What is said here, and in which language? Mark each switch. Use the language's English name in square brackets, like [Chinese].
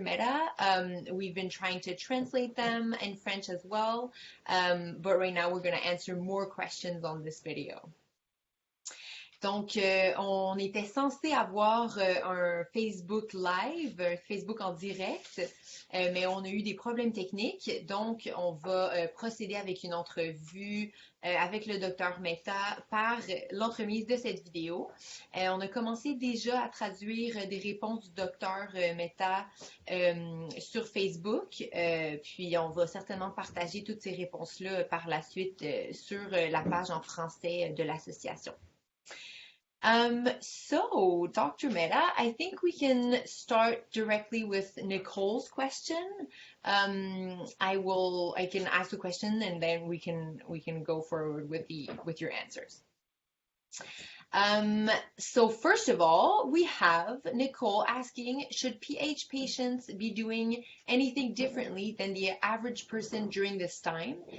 [English] Mehta. We've been trying to translate them in French as well. But right now we're going to answer more questions on this video. [French] Donc, on était censé avoir un Facebook Live, un Facebook en direct, mais on a eu des problèmes techniques. Donc, on va procéder avec une entrevue avec le docteur Mehta par l'entremise de cette vidéo. On a commencé déjà à traduire des réponses du docteur Mehta sur Facebook, puis on va certainement partager toutes ces réponses-là par la suite sur la page en français de l'association. [English] So, Dr. Mehta, I think we can start directly with Nicole's question. I can ask the question and then we can go forward with your answers. So first of all, we have Nicole asking, should PH patients be doing anything differently than the average person during this time?